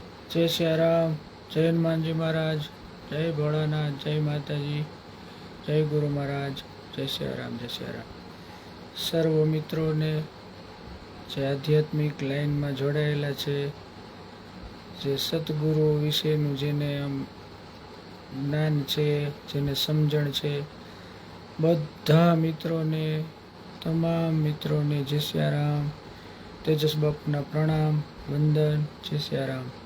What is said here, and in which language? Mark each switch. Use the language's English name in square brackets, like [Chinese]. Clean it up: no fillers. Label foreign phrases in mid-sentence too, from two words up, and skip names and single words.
[Hindi] जय सियाराम, जय हनुमान जी महाराज, जय भोलानाथ, जय माता जी, जय गुरु महाराज, जय सियाराम, जय सियाराम। [Gujarati] સર્વ મિત્રોને જે આધ્યાત્મિક લાઈનમાં જોડાયેલા છે, જે સદગુરુ વિશેનું જેને આમ જ્ઞાન છે, જેને સમજણ છે, બધા મિત્રોને, તમામ મિત્રોને જય સિયારામ, તેજસ બાપુના પ્રણામ, વંદન, જય સિયારામ।